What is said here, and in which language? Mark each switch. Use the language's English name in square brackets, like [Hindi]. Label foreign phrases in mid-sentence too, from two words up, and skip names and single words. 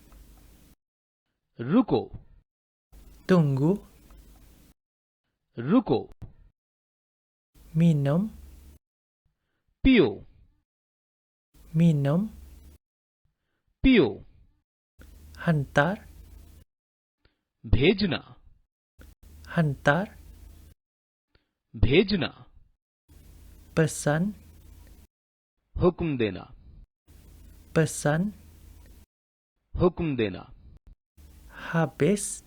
[Hindi] रुको, [Malay] tunggu, [Hindi] रुको, [Malay] minum, [Hindi] पियो, [Malay] minum, [Hindi] पियो, [Malay] hantar, [Hindi] भेजना, [Malay] hantar, [Hindi] भेजना, [Malay] pesan, [Hindi] हुक्म देना, [Malay] pesan, [Hindi] हुक्म देना, [Malay] habis,